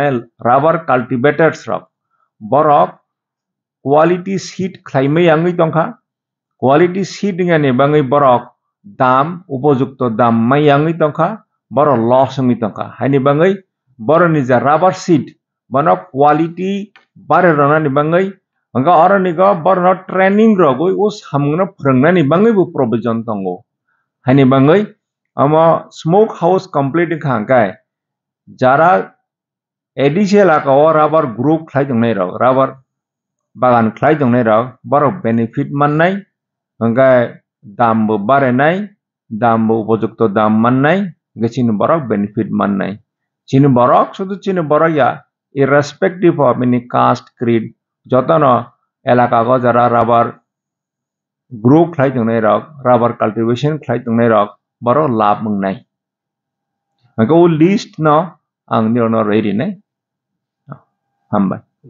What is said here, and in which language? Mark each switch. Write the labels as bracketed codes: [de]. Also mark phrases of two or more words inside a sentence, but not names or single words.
[en] rubber cultivators [trp] rok borok [en] quality seed [trp] khlaimai yangi tongkha [en] quality seed [trp] ngani bangai borok dam upojukto dam mai yangi tongkha boro loss yangi tongkha haini bangai boro ni ja [en] rubber seed [trp] bono quality bare rona ni bangai Angka orang ni kau baru training rogoi us hamngna phrangna ni bangai bu provision tongo. Hani bangai ama [en] smoke house [trp] complete khangkai jara additional ka [en] rubber group [trp] khlai dongnai rok rubber bagan khlai dongnai rok baru benefit mannai angkai dam bu barenai dam bu upojukto dam mannai gechin borok benefit mannai. Chin borok sudu chin borok ya [en] irrespective of any caste creed [trp] যতনো এলাকা গো যারা [en] rubber grow [trp] খাই দংনাই রক [en] rubber cultivation [trp] খাই দংনাই রক বড় লাভ মংনাই ও লিস্ট ন আং নিরন রেডি নাই হামবাই